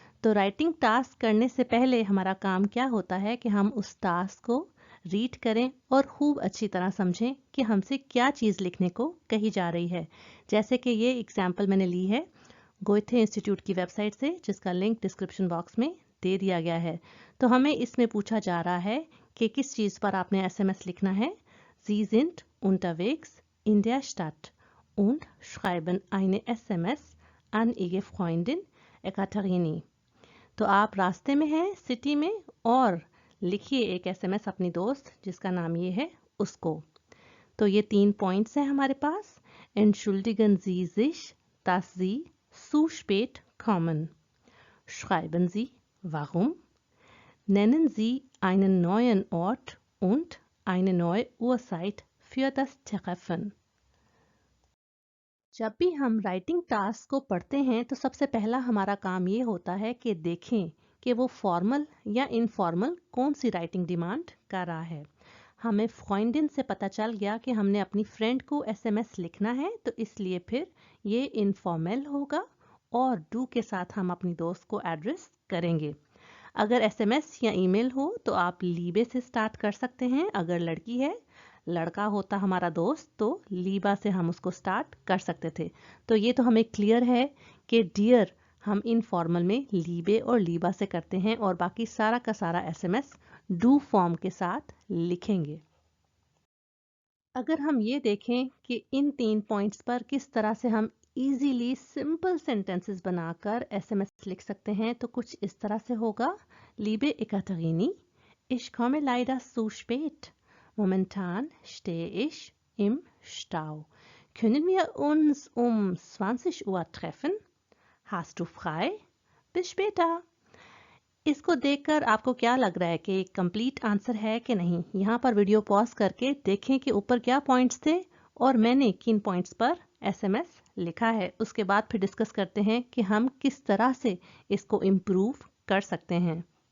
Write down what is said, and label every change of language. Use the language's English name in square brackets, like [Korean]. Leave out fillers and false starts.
[Hindi] तो writing task करने से पहले हमारा काम क्या होता है कि हम उस टास्क को रीड करें और खूब अच्छी तरह समझें कि हमसे क्या चीज़ लिखने को कही जा रही है। जैसे कि ये एग्जाम्पल मैंने ली है गोइथे इंस्टीट्यूट की वेबसाइट से, जिसका लिंक डिस्क्रिप्शन बॉक्स में दे दिया गया है। तो हमें इसमें पूछा जा रहा है कि किस चीज़ पर आपने एसएमएस लिखना है। [German] Sie sind unterwegs in der Stadt und schreiben eine SMS an ihre Freundin Ekaterini। [Hindi] तो आप रास्ते में हैं सिटी में और लिखिए एक एसएमएस अपनी दोस्त जिसका नाम ये है उसको। तो ये 3 पॉइंट्स हैं हमारे पास। [German] Entschuldigen Sie sich, dass Sie zu spät kommen. Schreiben Sie warum. Nennen Sie einen neuen Ort und eine neue Uhrzeit für das Treffen. [Hindi] जब भी हम राइटिंग टास्क को पढ़ते हैं तो सबसे पहला हमारा काम ये होता है कि देखें कि वो फॉर्मल या इनफॉर्मल कौन सी राइटिंग डिमांड कर रहा है। हमें फ्रेंडिन से पता चल गया कि हमने अपनी फ्रेंड को एसएमएस लिखना है, तो इसलिए फिर ये इनफॉर्मल होगा और डू के साथ हम अपनी दोस्त को एड्रेस करेंगे। अगर एसएमएस या ईमेल हो तो आप लीबे से स्टार्ट कर सकते हैं। अगर लड़की है, लड़का होता हमारा दोस्त, तो लीबा से हम उसको स्टार्ट कर सकते थे। तो ये तो हमें क्लियर है कि डियर हम इनफॉर्मल में लीबे और लीबा से करते हैं और बाकी सारा का सारा एसएमएस डू फॉर्म के साथ लिखेंगे। अगर हम ये देखें कि इन 3 पॉइंट्स पर किस तरह से हम इजीली सिंपल सेंटेंसेस बनाकर एसएमएस लिख सकते हैं, तो कुछ इस तरह से होगा। [German] Liebe Ekaterini, ich komme leider zu spät. Momentan stehe ich im Stau. Können wir uns um 20 Uhr treffen? Hast du frei? Bis später. [Hindi] इसको देखकर आपको क्या लग रहा है कि कंप्लीट आंसर है कि नहीं? यहाँ पर वीडियो पॉज करके देखें कि ऊपर क्या पॉइंट्स थे और मैंने किन पॉइंट्स पर एसएमएस लिखा है। उसके बाद फिर डिस्कस करते हैं कि हम किस तरह से इसको इम्प्रूव कर सकते हैं।